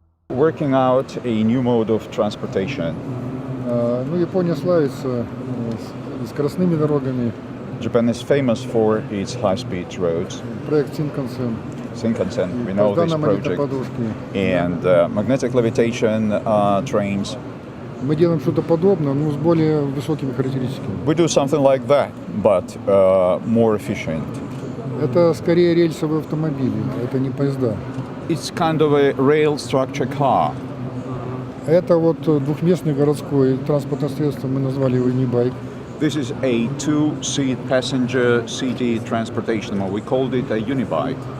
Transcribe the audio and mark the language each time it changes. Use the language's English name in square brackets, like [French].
[English] working out a new mode of transportation. [Russian] Ну, Япония славится скоростными дорогами. [English] Japan is famous for its high-speed roads. [Russian] Проект Синкансен. [English] Shinkansen, we know this project. And magnetic levitation trains. [Russian] Мы делаем что-то подобное, но с более высокими характеристиками. [English] We do something like that, but more efficient. [Russian] Это скорее рельсовые автомобили, это не поезда. [English] It's kind of a rail structure car. [Russian] Это вот двухместный городской транспортное средство, мы назвали его e-bike. [English] This is a two-seat passenger city transportation, or we called it a unibike.